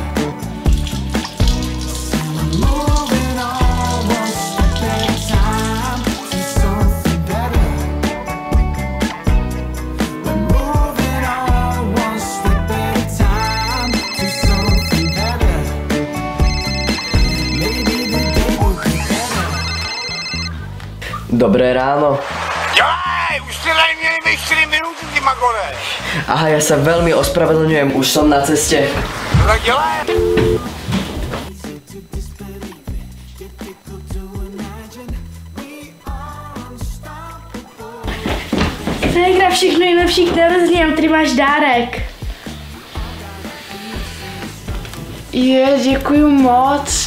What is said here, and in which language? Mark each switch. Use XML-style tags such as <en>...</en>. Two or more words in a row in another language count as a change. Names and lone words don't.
<en>We're moving on one step at a time to something better. We're moving on one step at a time to something better. Maybe the day will be better.</en> <sk>Dobré ráno. Jaj, už ste len měli 4 minúty, ty magore. Aha, ja sa veľmi ospravedlňujem, už som na ceste.</sk> <cs>No tak dělej. Ségra, všechno nejlepší k narozeninám, který máš dárek. Děkuju moc.</cs>